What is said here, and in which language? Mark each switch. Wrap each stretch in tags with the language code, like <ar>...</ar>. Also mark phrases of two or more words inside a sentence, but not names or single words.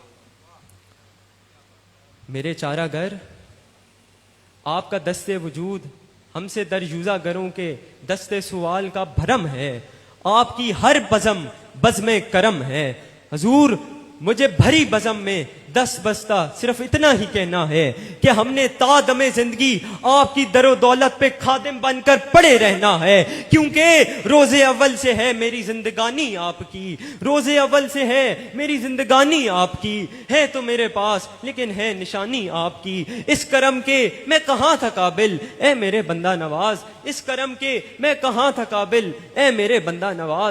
<ur>میرے چارہ گر، آپ کا دست وجود ہم سے در یوزہ گروں کے دست سوال کا بھرم ہے. آپ کی ہر بزم بزم کرم ہے. حضور، مجھے بھری بزم میں دس بستہ صرف اتنا ہی کہنا ہے کہ ہم نے تا دم زندگی آپ کی در و دولت پہ خادم بن کر پڑے رہنا ہے، کیونکہ روز اول سے ہے میری زندگانی آپ کی، روز اول سے ہے میری زندگانی آپ کی. ہے تو میرے پاس لیکن ہے نشانی آپ کی. اس کرم کے میں کہاں تھا قابل اے میرے بندہ نواز، اس کرم کے میں کہاں تھا قابل اے میرے بندہ نواز.</ur>